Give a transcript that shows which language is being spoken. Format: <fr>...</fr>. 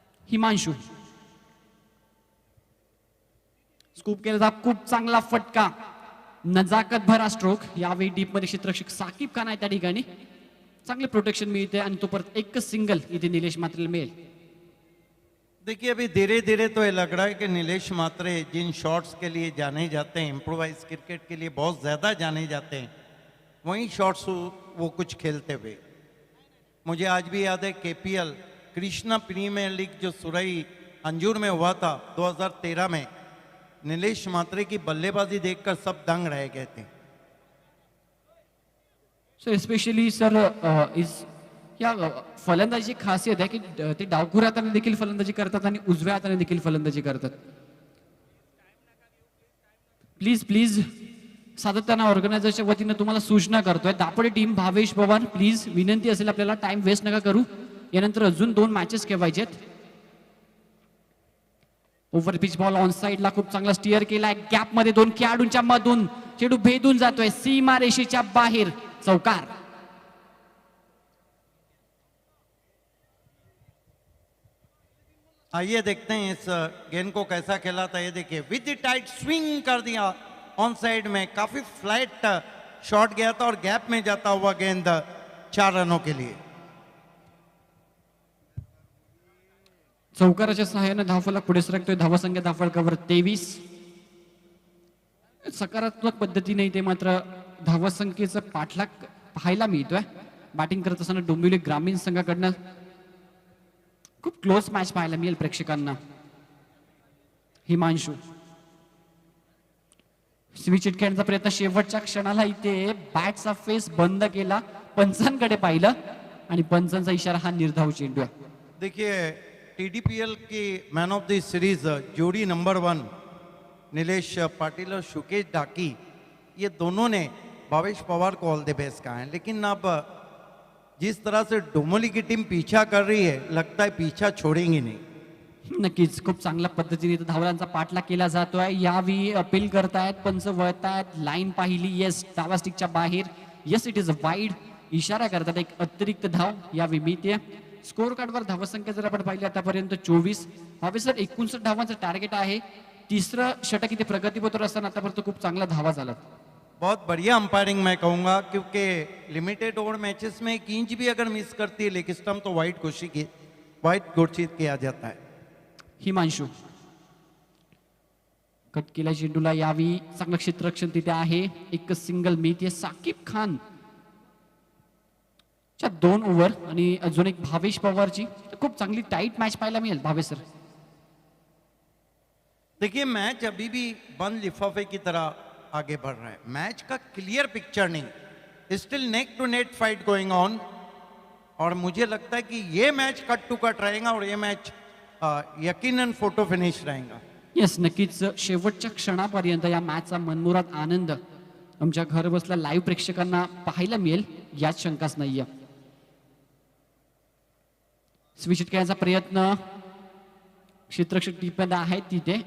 <mr>Himanshu scoop केला, खूप चांगला फटका, नजाकत भरा स्ट्रोक. यावेळी डीप मध्ये क्षेत्ररक्षक साकिब खान आहे त्या ठिकाणी. चांगले प्रोटेक्शन मिळते आणि तो परत एकच सिंगल इथे निलेश म्हात्रेला मिळेल.</mr> <hi>देखिए, अभी धीरे धीरे तो ये लग रहा है कि नीलेश मात्रे जिन शॉट्स के लिए जाने जाते हैं, इम्प्रोवाइज क्रिकेट के लिए बहुत ज़्यादा जाने जाते हैं, वहीं शॉट्स वो कुछ खेलते हुए. मुझे आज भी याद है KPL कृष्णा प्रीमियर लीग जो सुरई अंजूर में हुआ था 2013 में, नीलेश मात्रे की बल्लेबाजी देखकर सब दंग रह गए थे.</hi> <en>so especially sir is</en> <mr>या फलंदाजी खासियत आहे की ते डावखुऱ्या हाताने देखील फलंदाजी करतात आणि उजव्या हाताने देखील फलंदाजी करतात. प्लीज प्लीज सातत्यानं ऑर्गनायझरच्या वतीनं तुम्हाला सूचना करतोय. दापोडे टीम, भावेश पवार, प्लीज विनंती असेल आपल्याला, टाइम वेस्ट नका करू. यानंतर अजून 2 मॅचेस खेळवायचे आहेत. ओव्हर पिच बॉल ऑन साइडला खूप चांगला स्टिअर केलाय. गॅप मध्ये 2 खेळाडूंच्या मधून चेंडू भेदून जातोय सीमा रेषेच्या बाहेर. चौकार.</mr> <hi>आइए देखते हैं इस गेंद को कैसा खेला था. ये देखिए, विद द टाइट स्विंग कर दिया ऑन साइड में, काफी फ्लैट शॉट गया था और गैप में जाता हुआ गेंद 4 रनों के लिए.</hi> <mr>चौकाराच्या सहाय्याने धावफलक पुढे सरकतोय. धावसंख्या धावफलकावर 23. सकारात्मक पद्धतीने इथे मात्र धावसंख्येचा पाठलाग पाहायला मिळतोय. बॅटिंग करत असताना डोंबिवली ग्रामीण संघाकडनं खूप क्लोज मॅच पाहायला मिळेल प्रेक्षकांना. हिमांशू स्विच हिट खेळण्याचा प्रयत्न, शेवटच्या क्षणाला इथे बॅटचा फेस बंद केला, पंचांकडे पाहिलं आणि पंचांचा इशारा हा निर्धाव चेंडू आहे.</mr> <hi>देखिए, TDPL की मैन ऑफ द सीरीज जोड़ी नंबर 1 नीलेश पाटिल और शुकेश डाकी, ये दोनों ने भावेश पवार को ऑल द बेस्ट कहा है. लेकिन अब जिस तरह से डोंबिवली की टीम पीछा कर रही है, लगता है पीछा छोड़ेंगी नहीं.</hi> <mr>नक्कीच खूप चांगल्या पद्धतीने इथं धावलांचा पाठलाग केला जातोय. यावेळी अपील करतायत, पंच वळतायत, लाईन पाहिली, येस डावा स्टिकच्या बाहेर,</mr> <en>yes it is a wide,</en> <mr>इशारा करतात. एक अतिरिक्त धाव यावेळी मिळते. स्कोर कार्डवर धावसंख्या जर आपण पाहिली आतापर्यंत 24. भावेश सर, 59 धावांचं टार्गेट आहे. तिसरं षटक इथे प्रगतीपथवर असताना आतापर्यंत खूप चांगला धावा झाला.</mr> <hi>बहुत बढ़िया अंपायरिंग मैं कहूँगा, क्योंकि लिमिटेड ओवर मैचेस में एक इंच भी अगर मिस करती है लेग स्टंप तो वाइट घोषित किया जाता है.</hi> <mr>हिमांशू कट केल्या चेंडूला यावी, चांगलं क्षेत्ररक्षण तिथे आहे. एक सिंगल मिळते साकिब खान च्या 2 ओव्हर आणि अजून एक भावेश पवारची. खूप चांगली टाईट मॅच पाहायला मिळेल भावेश सर.</mr> <hi>देखिए मैच अभी भी बंद लिफाफे की तरह आगे बढ़ रहा है. मैच का क्लियर पिक्चर नहीं,</hi> <en>Still neck to neck fight going on.</en> <hi>और मुझे लगता है कि ये मैच कट टू कट रहेगा और ये मैच यकीनन फोटो फिनिश रहेगा.</hi> <mr>येस, नक्कीच शेवटच्या क्षणापर्यंत या मॅचचा मनमुराद आनंद आमच्या घर बसल्या लाईव्ह प्रेक्षकांना पाहायला मिळेल यात शंकाच नाहीये. स्विच खेळण्याचा प्रयत्न क्षेत्ररक्षक टीपमध्ये आहे तिथे.</mr>